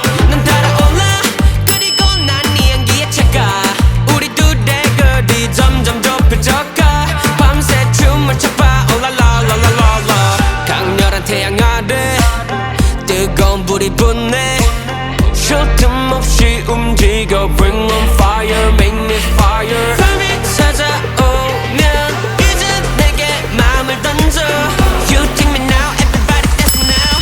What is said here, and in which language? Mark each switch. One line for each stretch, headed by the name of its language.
Korean: 난 따라올라 그리고 난 네 향기에 차가. 우리 둘의 거리 점점 좁혀져가. 밤새 춤을 춰봐 올라라라라라. 강렬한 태양 아래 뜨거운 불이 붙네. 쉴 틈 없이 움직여
English: Bring on fire make me fire.
Korean: 밤이 찾아오면 이제 내게 마음을 던져.
English: You take me now everybody dance now.